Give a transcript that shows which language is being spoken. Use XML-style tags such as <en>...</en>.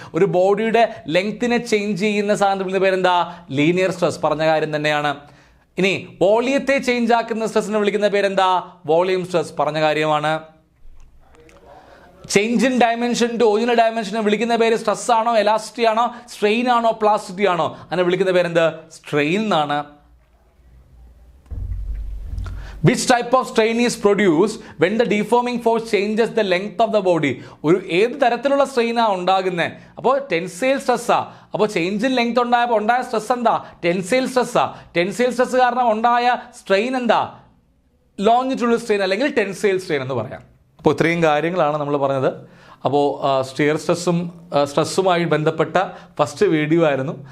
<ml>ഒരു ബോഡിയുടെ ലെങ്ത്തിനെ ചേഞ്ച് ചെയ്യുന്ന സാധനത്തിന്റെ പേരെന്താ? Linear stress. പറഞ്ഞ കാര്യം തന്നെയാണ്. ഇനി വോളിയത്തെ ചേഞ്ച് ആക്കുന്ന സ്ട്രെസ്സിനെ വിളിക്കുന്ന പേരെന്താ? Volume stress. പറഞ്ഞ കാര്യമാണ്.</ml> <en>change in dimension to original ഡയമെൻഷനെ</en> <ml>വിളിക്കുന്ന പേര് സ്ട്രെസ് ആണോ, എലാസ്റ്റിറ്റി ആണോ, സ്ട്രെയിൻ ആണോ, പ്ലാസ്റ്റിറ്റി ആണോ? അതിനെ വിളിക്കുന്ന പേരെന്ത്? സ്ട്രെയിൻ എന്നാണ്.</ml> <en>Which type of strain is produced when the deforming force changes the length of the body?</en> <ml>ഒരു ഏത് തരത്തിലുള്ള സ്ട്രെയിനാണ് ഉണ്ടാകുന്നത്? അപ്പോൾ ടെൻസൈൽ സ്ട്രെസ്സാ. അപ്പോൾ</ml> <en>change in length</en> <ml>ഉണ്ടായപ്പോൾ ഉണ്ടായ സ്ട്രെസ് എന്താ? ടെൻസൈൽ സ്ട്രെസ്സാ. ടെൻസൈൽ സ്ട്രെസ് കാരണം ഉണ്ടായ സ്ട്രെയിൻ എന്താ? ലോങ്ങിറ്റ്യൂഡൽ സ്ട്രെയിൻ അല്ലെങ്കിൽ ടെൻസൈൽ സ്ട്രെയിൻ എന്ന് പറയാം. അപ്പോൾ ഇത്രയും കാര്യങ്ങളാണ് നമ്മൾ പറഞ്ഞത്. അപ്പോൾ സ്റ്റിയർ സ്ട്രെസ്സുമായി ബന്ധപ്പെട്ട ഫസ്റ്റ് വീഡിയോ ആയിരുന്നു.</ml>